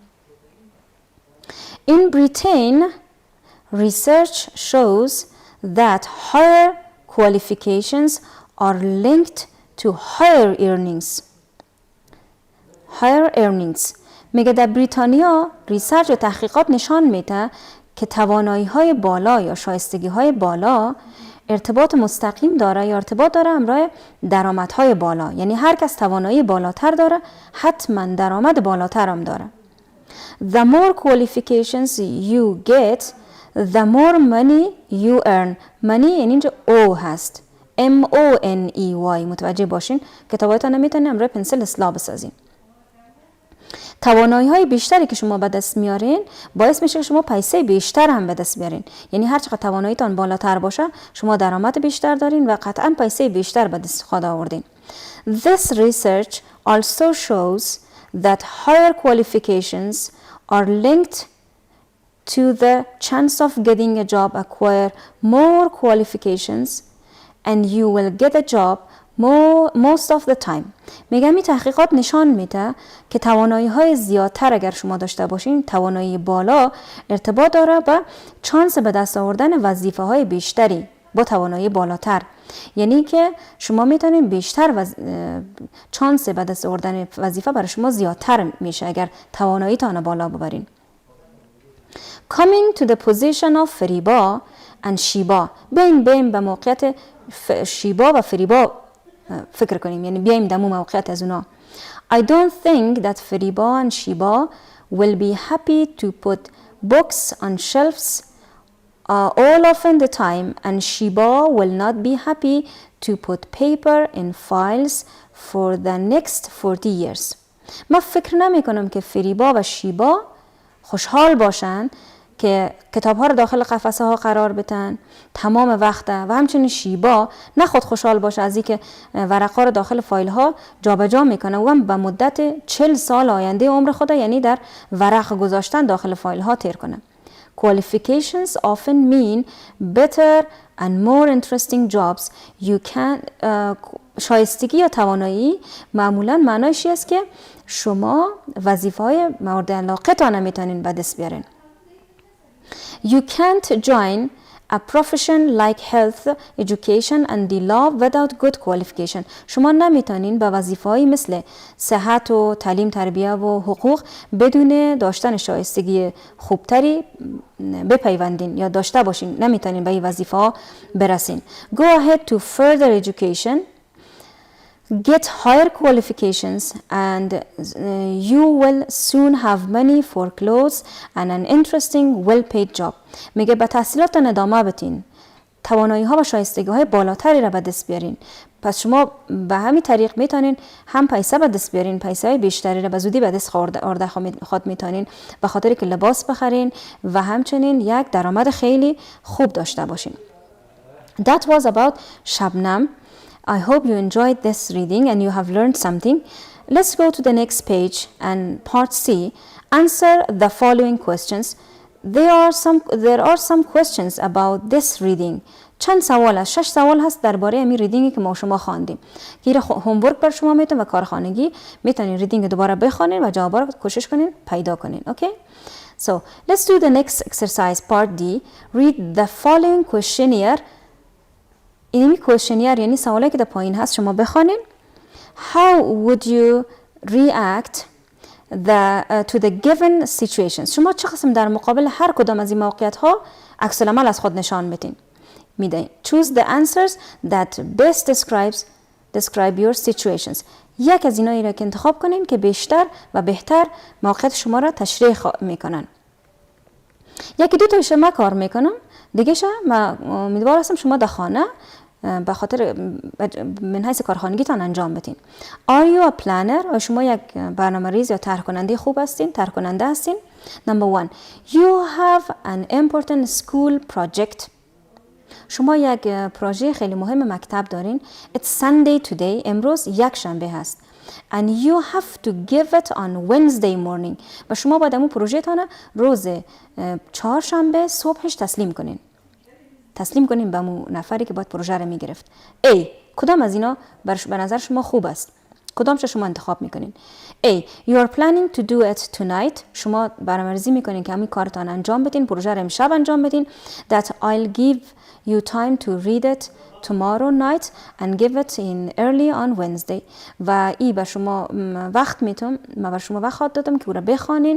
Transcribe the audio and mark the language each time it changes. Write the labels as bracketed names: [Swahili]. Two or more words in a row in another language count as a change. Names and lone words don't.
[English] In Britain, research shows that higher qualifications are linked to higher earnings. Higher earnings. [Persian] میگه در بریتانیا ریسرچ و تحقیقات نشان میده که توانایی‌های بالا یا شایستگی‌های بالا ارتباط مستقیم داره یا ارتباط داره همراه درآمدهای بالا. یعنی هر کس توانایی بالاتر داره حتما درآمد بالاتر هم داره. [English] The more qualifications you get, the more money you earn. [Persian] money یعنی اینجا O هست. M-O-N-E-Y. متوجه باشین کتابایتان نمیتونین همراه پنسل اصلاح بسازین. توانایی های بیشتری که شما به دست میارین باعث میشه که شما پیسه بیشتر هم به دست بیارین. یعنی هر چقدر تواناییتان بالاتر باشه شما درآمد بیشتر دارین و قطعا پیسه بیشتر به دست خود آوردین. [English] This research also shows that higher qualifications are linked to the chance of getting a job. Acquire more qualifications and you will get a job most of the time. [Persian] میگم این تحقیقات نشان میده که توانایی های زیادتر اگر شما داشته باشین، توانایی بالا ارتباط داره با چانس به دست آوردن وظیفه های بیشتری با توانایی بالاتر. یعنی که شما میتونین بیشتر چانس به دست آوردن وظیفه برای شما زیادتر میشه اگر توانایی تان بالا ببرین. [English] Coming to the position of فریبا and شیبا. [Persian] بیایم به موقعیت شیبا و فریبا فکر کنیم، یعنی بیایم دمو موقعیت از اونا. [English] I don't think that فریبا and شیبا will be happy to put books on shelves all of the time and شیبا will not be happy to put paper in files for the next 40 years. [Persian] من فکر نمی کنم که فریبا و شیبا خوشحال باشن که کتاب ها رو داخل قفسه ها قرار بدن تمام وقت و همچنین شیبا نه خود خوشحال باشه از اینکه ورقا رو داخل فایل ها جابجا میکنه و هم به مدت 40 سال آینده عمر خود یعنی در ورق گذاشتن داخل فایل ها تیر کنه. [English] Qualifications often mean better and more interesting jobs. You can [Persian] شایستگی یا توانایی معمولا معنایش است که شما وظیفه‌های مورد علاقتان میتونین به دست بیارین. [English] You can't join a profession like health, education and the law without good qualification. [Persian] شما نمیتونین به وظیفه‌های مثل صحت و تعلیم تربیه و حقوق بدون داشتن شایستگی خوبتری بپیوندین یا داشته باشین. نمیتونین به این وظیفه‌ها برسین. [English] Go ahead to further education. Get higher qualifications and you will soon have money for clothes and an interesting well-paid job. [Persian] میگه به تحصیلاتتان ادامه بدین. توانایی ها و شایستگی های بالاتری را به دست بیارین. پس شما به همین طریق میتونین هم پیسه به دست بیارین، پیسه های بیشتری را به زودی به دست آورده خود میتونین به خاطر که لباس بخرین و همچنین یک درآمد خیلی خوب داشته باشین. [English] That was about شبنم. I hope you enjoyed this reading and you have learned something. Let's go to the next page and part C. Answer the following questions. There are some questions about this reading. [Persian] چند سوال است؟ 6 سوال هست درباره همین ریدینگی که ما شما خواندیم. که هومورک بر شما میتون و کارخانگی میتونین ریدینگ دوباره بخونین و جوابا رو کوشش کنین پیدا کنین. [English] Okay? So, let's do the next exercise part D. Read the following questionnaire. [Persian] اینمی کوشنیر یعنی سوالی که در پایین هست شما بخوانین. [English] How would you react to the given situations. [Persian] شما چه قسم در مقابل هر کدام از این موقعیت ها عکس العمل از خود نشان بدین. میدین. [English] Choose the answers that best describe your situations. [Persian] یک از اینایی را که انتخاب کنین که بیشتر و بهتر موقعیت شما را تشریح میکنن. یکی دو تایش ما کار میکنم. دیگه ما امیدوار هستم شما در خانه به خاطر من حیث کارخانگیتان انجام بدین. [English] Are you a planner؟ [Persian] شما یک برنامه‌ریز یا طرح کننده خوب هستین؟ طرح کننده هستین؟ Number 1. [English] You have an important school project. [Persian] شما یک پروژه خیلی مهم مکتب دارین. [English] It's Sunday today. [Persian] امروز یک شنبه هست. [English] And you have to give it on Wednesday morning. [Persian] و شما باید امون پروژه تانه روز چهارشنبه صبحش تسلیم کنین. تسلیم کنین به امون نفری که باید پروژه رو میگرفت. [English] A. [Persian] کدام از اینا به نظر شما خوب است؟ کدامش شما انتخاب میکنین؟ [English] A. You are planning to do it tonight. [Persian] شما برنامه‌ریزی میکنین که همین کارتان انجام بدین، پروژه رو امشب انجام بدین. [English] That I'll give you time to read it tomorrow night and give it in early on Wednesday. [Persian] و ای به شما وقت میتونم، ما به شما وقت دادم که او را بخوانین.